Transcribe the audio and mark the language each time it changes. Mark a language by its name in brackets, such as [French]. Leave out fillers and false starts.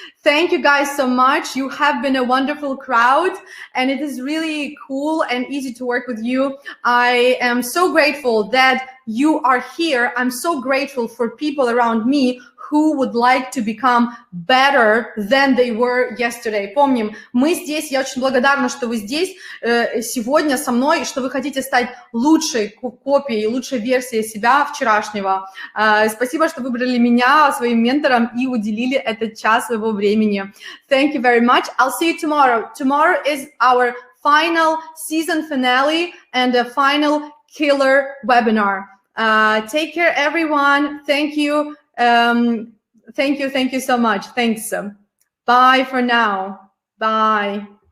[English] Thank you guys so much. You have been a wonderful crowd and it is really cool and easy to work with you. I am so grateful that you are here. I'm so grateful for people around me who would like to become better than they were yesterday. [Russian] Помним, мы здесь, я очень благодарна, что вы здесь сегодня со мной, и что вы хотите стать лучшей копией, лучшей версией себя вчерашнего. Спасибо, что выбрали меня своим ментором и уделили этот час своего времени. [English] Thank you very much. I'll see you tomorrow. Tomorrow is our final season finale and a final killer webinar. Take care, everyone. Thank you. Thank you so much. Thanks. Bye for now. Bye.